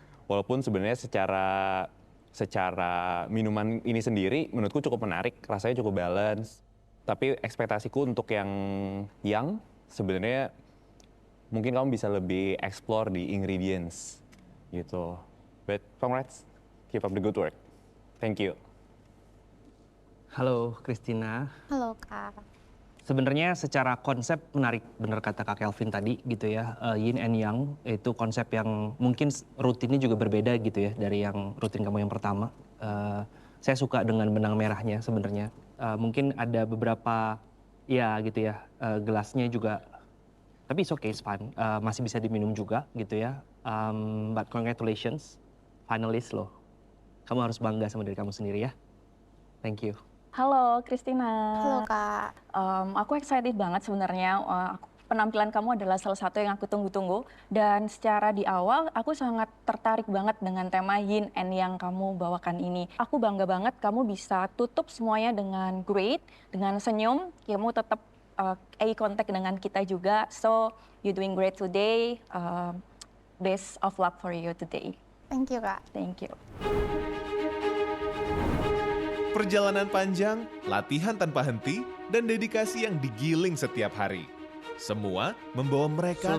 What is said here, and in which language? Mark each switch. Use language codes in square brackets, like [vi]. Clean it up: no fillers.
[id] Walaupun sebenarnya secara minuman ini sendiri, menurutku cukup menarik, rasanya cukup balance. Tapi ekspektasiku untuk yang sebenarnya mungkin kamu bisa lebih explore di ingredients gitu. [en] But congrats, keep up the good work. Thank you. [id] Halo Christina. Halo Kak. Sebenarnya secara konsep menarik, benar kata Kak Kelvin tadi gitu ya. Yin and Yang itu konsep yang mungkin rutinnya juga berbeda gitu ya dari yang rutin kamu yang pertama. Saya suka dengan benang merahnya sebenarnya. Mungkin ada beberapa ya gitu ya, gelasnya juga, tapi [en] it's okay, it's fine. [id] Masih bisa diminum juga gitu ya. [en] But congratulations, [id] finalist loh. Kamu harus bangga sama diri kamu sendiri ya. [en] Thank you. [id] Halo Christina. Halo Kak. Aku excited banget sebenarnya. Penampilan kamu adalah salah satu yang aku tunggu-tunggu. Dan secara di awal aku sangat tertarik banget dengan tema yin and yang kamu bawakan ini. Aku bangga banget kamu bisa tutup semuanya dengan great, dengan senyum. Kamu tetap eye contact dengan kita juga. [en] So you doing great today. Best of luck for you today. Thank you Kak. Thank you. [id] Perjalanan panjang, latihan tanpa henti, dan dedikasi yang digiling setiap hari. Semua membawa mereka